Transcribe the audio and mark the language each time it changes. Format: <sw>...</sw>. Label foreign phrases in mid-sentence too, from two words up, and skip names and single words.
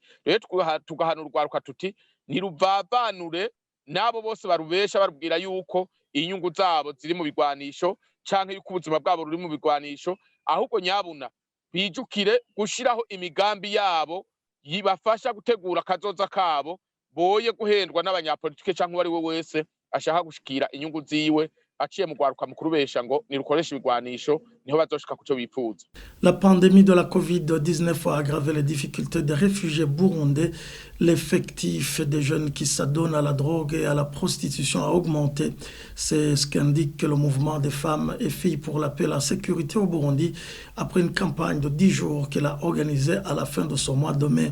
<rn>Rero tugahanura urwaruka tuti ntiruvavanure nabo bose barubesha barubwira yuko inyungu zabo ziri mu bigwanisho canke yuko ubuzima bwabo ruri mu bigwanisho, ahubwo nyabuna bijukire gushiraho imigambi yabo yibafasha gutegura kazoza kabo, boye guhendwa n'abanyapolitike canke uwari we wese ashaka gushikira inyungu ziwe aciye mu gwaruka mu kurubesha ngo nirukoresha ibigwanisho niho bazoshika kuco bifuza.</rn> <fr>La pandémie de la Covid-19 a aggravé les difficultés des réfugiés burundais. L'effectif des jeunes qui s'adonnent à la drogue et à la prostitution a augmenté. C'est ce qu'indique le mouvement des femmes et filles pour la paix et la sécurité au Burundi après une campagne de 10 jours qu'il a organisée à la fin de ce mois de mai.</fr>